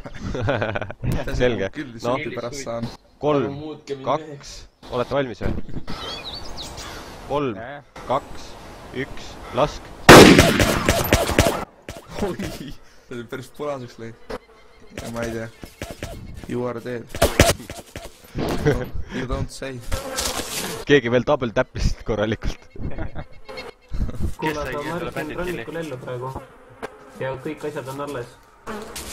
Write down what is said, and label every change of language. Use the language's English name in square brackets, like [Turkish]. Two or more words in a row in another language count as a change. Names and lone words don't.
[Estonian] Selge. Küll No. suuti pärast saan. 3, 2, olete valmis või? 3, 2, 1, lask. Oi, see oli päris punaseks lõi. Ja ma ei tea. [English] You are dead. You don't say. [Estonian] Keegi veel double täppis korralikult. Kuule, aga ma üritasin rannikul ellu praegu. Ja kõik asjad on alles.